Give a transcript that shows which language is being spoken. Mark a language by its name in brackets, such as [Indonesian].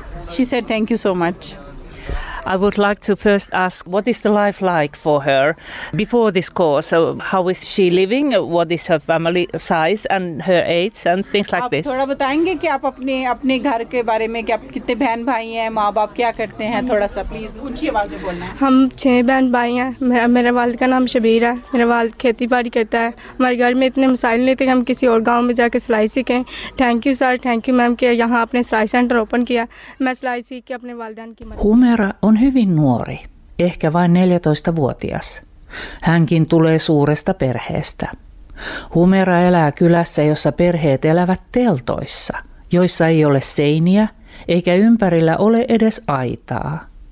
[English] She said thank you so much. I would like to first ask, what is the life like for her before this course? So how is she living? What is her family size and her age and things like this? [Hindi] थोड़ा बताएंगे कि आप अपने घर के बारे में कि आप कितने बहन भाई हैं, माँ बाप क्या करते हैं, थोड़ा सा प्लीज ऊंची आवाज में बोलना है। हम 6 बहन भाई हैं, मेरे वालिद का नाम शबीर है, मेरा वालिद खेती बाड़ी करता है, हमारे घर में इतने मसाइल नहीं थे कि हम किसी और गाँव में जाकर सिलाई सीखें। [English] thank you sir, thank you ma'am [Hindi] कि यहाँ आपने सिलाई सेंटर ओपन किया, मैं सिलाई सीख के अपने वालदान की। [Finnish] On hyvin nuori, ehkä vain 14-vuotias. Hänkin tulee suuresta perheestä. Humera elää kylässä, jossa perheet elävät teltoissa, joissa ei ole seiniä eikä ympärillä ole edes aitaa.